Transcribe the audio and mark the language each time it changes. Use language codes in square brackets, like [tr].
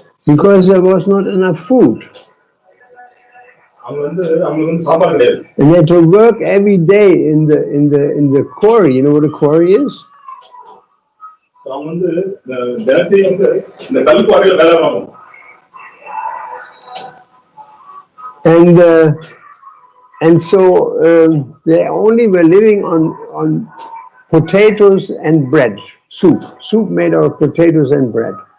[en] because there was not enough food. [ta] அவங்களுக்கு வந்து சாப்பாடு கிடையாது. [en] And they had to work every day in the quarry. You know what a quarry is? [ta] அவங்க வந்து தினசரி வந்து இந்த கல்குவாரியில வேலை பார்க்கணும். [en] And so they only were living on potatoes and bread, soup made out of potatoes and bread.